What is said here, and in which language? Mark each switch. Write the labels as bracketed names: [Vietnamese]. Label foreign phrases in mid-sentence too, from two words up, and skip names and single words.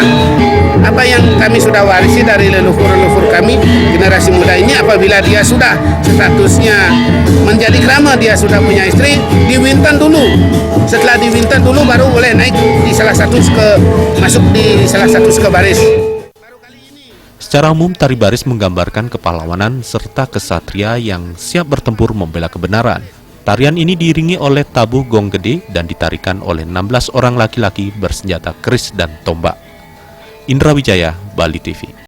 [Indonesian] Apa yang kami sudah warisi dari leluhur-leluhur kami, generasi muda ini, apabila dia sudah statusnya menjadi kerama, dia sudah punya istri, diwinten dulu. Setelah diwinten dulu baru boleh naik di salah satu masuk di salah satu baris. Secara umum, tari baris menggambarkan kepahlawanan serta kesatria yang siap bertempur membela kebenaran. Tarian ini diiringi oleh tabuh gong gede dan ditarikan oleh 16 orang laki-laki bersenjata keris dan tombak. Indra Wijaya, Bali TV.